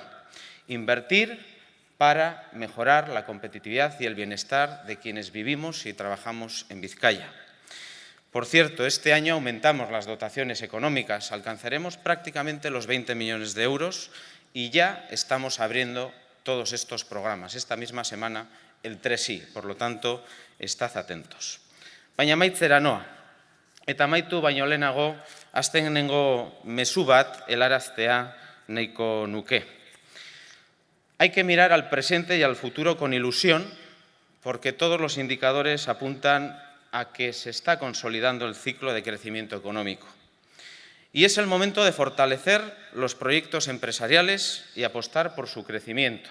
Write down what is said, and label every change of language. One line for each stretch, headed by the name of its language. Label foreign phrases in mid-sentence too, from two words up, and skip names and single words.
Spanish: Invertir para mejorar la competitividad y el bienestar de quienes vivimos y trabajamos en Vizcaya. Por cierto, este año aumentamos las dotaciones económicas, alcanzaremos prácticamente los 20 millones de euros y ya estamos abriendo todos estos programas. Esta misma semana el 3I, por lo tanto, estad atentos.
Basque: Baina amaitzera noa, eta amaitu baino lehenago, azkenengo mezu bat helaraztea nahiko nuke.
Spanish: Hay que mirar al presente y al futuro con ilusión, porque todos los indicadores apuntan a que se está consolidando el ciclo de crecimiento económico. Y es el momento de fortalecer los proyectos empresariales y apostar por su crecimiento.